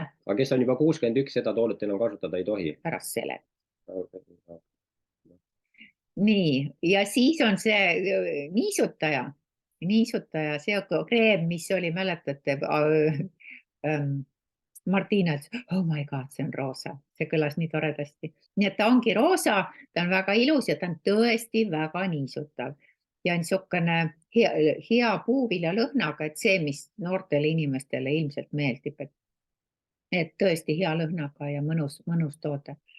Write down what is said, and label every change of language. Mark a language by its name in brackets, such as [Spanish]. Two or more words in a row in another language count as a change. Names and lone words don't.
[Estonian] Aga kes on juba 61, seda toodet enam kasutada ei tohi. Pärast selle. Nii, ja siis on see niisutaja, see kreem, mis oli, mäletate, Martina ütles, [English] oh my god, [Estonian] see on roosa, see kõlas nii toredasti. Nii et ta ongi roosa, ta on väga ilus ja ta on tõesti väga niisutav. Ja on niisugune hea puuvilja lõhnaga, et see, mis noortele inimestele ilmselt meeldib, et tõesti hea lõhnaga ja mõnus toode.